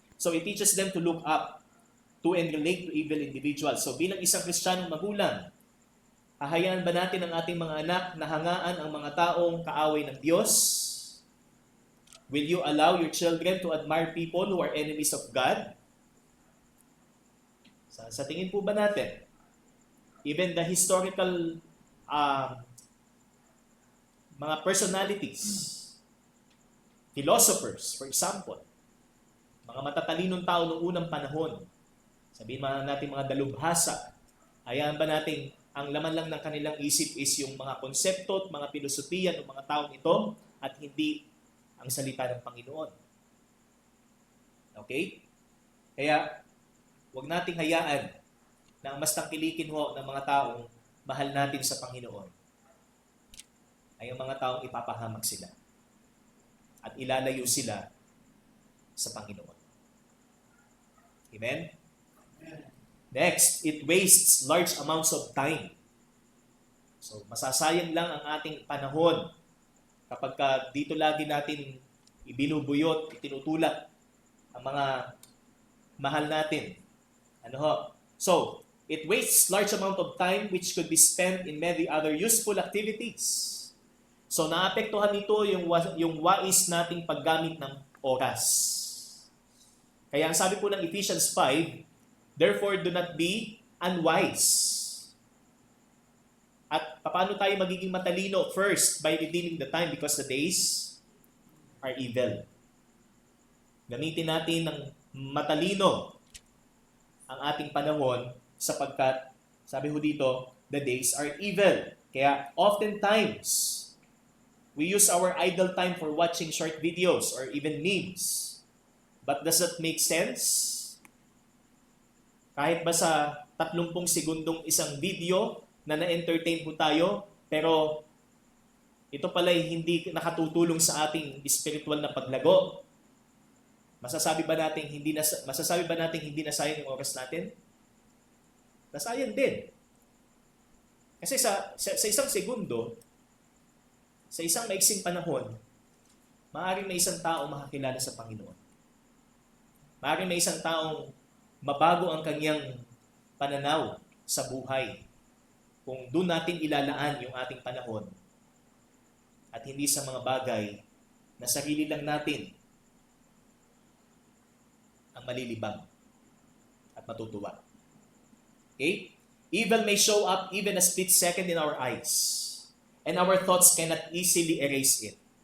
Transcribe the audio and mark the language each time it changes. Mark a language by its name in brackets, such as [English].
[English] So it teaches them to look up to and relate to evil individuals. [Filipino] So bilang isang Kristiyanong magulang, hahayaan ba natin ang ating mga anak na hangaan ang mga taong kaaway ng Diyos? [English] Will you allow your children to admire people who are enemies of God? [Filipino] Sa tingin po ba natin, [English] even the historical [Filipino] mga [English] personalities, philosophers, for example, [Filipino] mga matatalinong tao noong unang panahon, sabihin natin mga dalubhasa, hayaan ba natin ang laman lang ng kanilang isip is yung mga konsepto at mga filosofiya ng mga taong ito at hindi ang salita ng Panginoon? Okay? Kaya, huwag nating hayaan na ang mas tangkilikin ho ng mga taong mahal natin sa Panginoon ay ang mga taong ipapahamak sila at ilalayo sila sa Panginoon. Amen? [English] Next, it wastes large amounts of time. [Filipino] So, masasayang lang ang ating panahon kapag dito lagi natin ibinubuyot, itinutulak ang mga mahal natin. Ano ho? [English] So, it wastes large amount of time which could be spent in many other useful activities. [Filipino] So, naapektuhan nito yung wais nating paggamit ng oras. Kaya ang sabi po ng Ephesians 5, [English] therefore do not be unwise. [Filipino] At paano tayo magiging matalino? [English] First, by redeeming the time because the days are evil. [Filipino] Gamitin natin ng matalino ang ating panahon sapagkat, sabi ho dito, [English] the days are evil. Kaya oftentimes, we use our idle time for watching short videos or even memes. But does that make sense? [Filipino] Kahit ba sa 30 segundong isang video na na-entertain po tayo, pero ito pala'y hindi nakatutulong sa ating spiritual na paglago. Masasabi ba natin hindi nasayang yung oras natin? Nasayang din. Kasi sa isang segundo, sa isang maiksing panahon, maaaring may isang tao makakilala sa Panginoon. Maaaring may isang taong mabago ang kanyang pananaw sa buhay kung doon natin ilalaan yung ating panahon at hindi sa mga bagay na sarili lang natin ang malilibang at matutuwa. Okay? [English] Evil may show up even a split second in our eyes, and our thoughts cannot easily erase it.